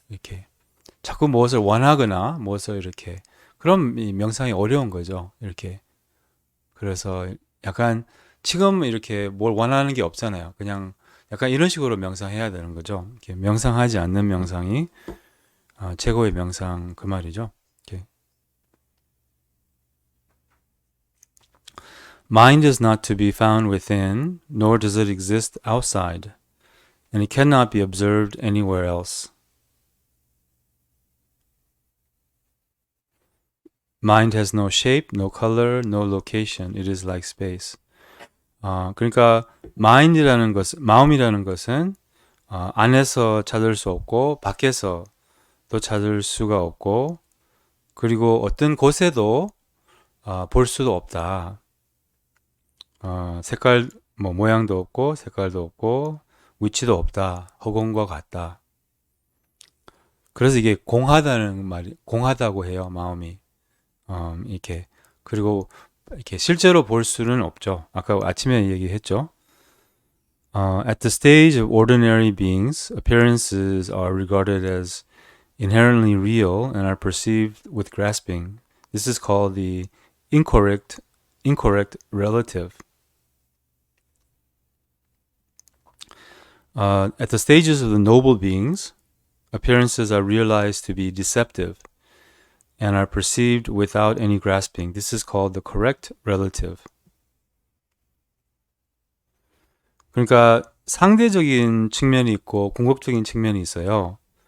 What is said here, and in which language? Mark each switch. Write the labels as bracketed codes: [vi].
[ko] 이렇게 자꾸 무엇을 원하거나 무엇을 이렇게 그럼 이 명상이 어려운 거죠. 이렇게 그래서 약간 지금 이렇게 뭘 원하는 게 없잖아요. 그냥 약간 이런 식으로 명상해야 되는 거죠. 이렇게 명상하지 않는 명상이 최고의 명상 그 말이죠. 이렇게. [en] Mind is not to be found within, nor does it exist outside, and it cannot be observed anywhere else. Mind has no shape, no color, no location. It is like space. [ko] 그러니까 mind이라는 것은 마음이라는 것은 안에서 찾을 수 없고 밖에서도 찾을 수가 없고 그리고 어떤 곳에도 볼 수도 없다. 색깔 뭐 모양도 없고 색깔도 없고 위치도 없다. 허공과 같다. 그래서 이게 공하다는 말이 공하다고 해요. 마음이 이렇게 그리고 이렇게 실제로 볼 수는 없죠. 아까 아침에 얘기했죠. [en] At the stage of ordinary beings, appearances are regarded as inherently real and are perceived with grasping. This is called the incorrect relative. At the stages of the noble beings, appearances are realized to be deceptive and are perceived without any grasping. This is called the correct relative. [ko] 그러니까 상대적인 측면이 있고 궁극적인 측면이 있어요.